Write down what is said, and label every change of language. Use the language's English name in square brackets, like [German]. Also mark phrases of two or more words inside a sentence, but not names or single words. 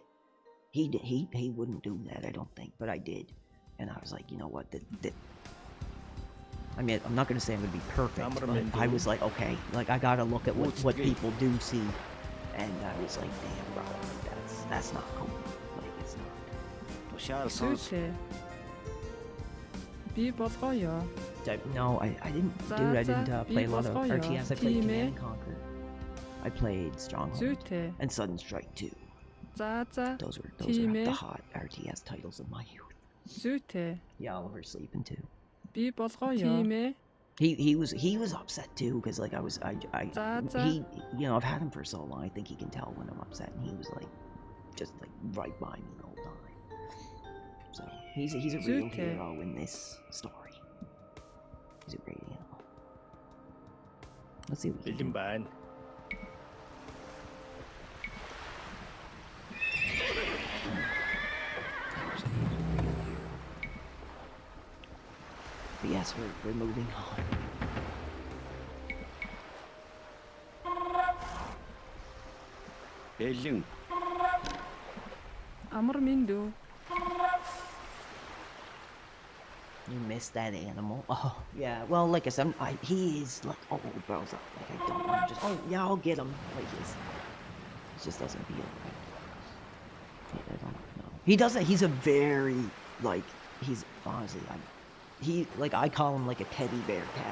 [English] He wouldn't do that, I don't think, but I did, and I was like, you know what? I mean, I'm not gonna say I'm gonna be perfect, but I was like, okay, like I gotta look at what people do see, and I was like, damn, bro, like, that's not cool. Like it's not. [Mongolian] Зүйтэй. Би болгоё. [English] No, I didn't, dude. I didn't play a lot of RTS. I played Command and Conquer. I played Stronghold [Mongolian] Зүйтэй. [English] and Sudden Strike 2. [Mongolian] За за. [English] Those were the hot RTS titles of my youth. [Mongolian] Зүйтэй. [English] Yeah, Oliver's sleeping too. [Mongolian] Би болгоё. Тийм ээ. [English] He was upset too because like he, you know, I've had him for so long. I think he can tell when I'm upset, and he was like just like right by me the whole time. So he's a real hero in this story. He's a great animal. Let's see what we can do. Bad. But yes, we're moving on. [Mongolian] Бэлэн. Амар минь. [English] You missed that animal. Oh, yeah. Well, like I said, he is like, oh, bro, like I don't want to just, oh, yeah, I'll get him. Like, it just doesn't feel right. I don't know. He doesn't, he's a very, like, he's, honestly, like, I call him like a teddy bear cat.